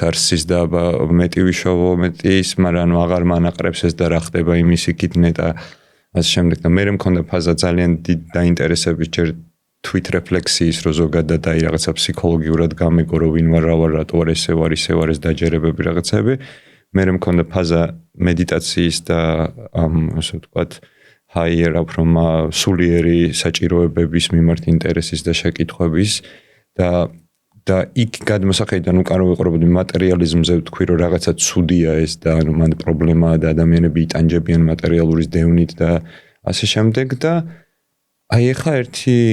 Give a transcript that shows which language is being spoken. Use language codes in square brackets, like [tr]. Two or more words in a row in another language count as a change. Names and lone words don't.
[ka] არსის და მეტი ვიშოვო მეტი ის მაგრამ ანუ აღარ მანაყრებს ეს და რა ხდება იმის იქით და ასე შემდეგ და მე მქონდა ფაზა ძალიან დიდ დაინტერესების ჯერ თვით რეფლექსიის რო ზოგადად აი რაღაცა ფსიქოლოგიურად გამეგო რომ ვინ ვარ რა ვარ რატო ვარ ესე ვარ ეს დაჯერებები რაღაცები მე მქონდა ფაზა მედიტაციის და ასე ვთქვათ [en] higher up from [ka] სულიერი საჭიროებების მიმართ ინტერესის და შეკითხვების და იქ გადმოსახედიდან უკან ვიყურებოდი მატერიალიზმზე ვთქვი რომ რაღაცა ცუდია ეს და ანუ მან პრობლემაა და ადამიანები იტანჯებიან მატერიალურის დევნით და ასე შემდეგ და აი ახლა ერთი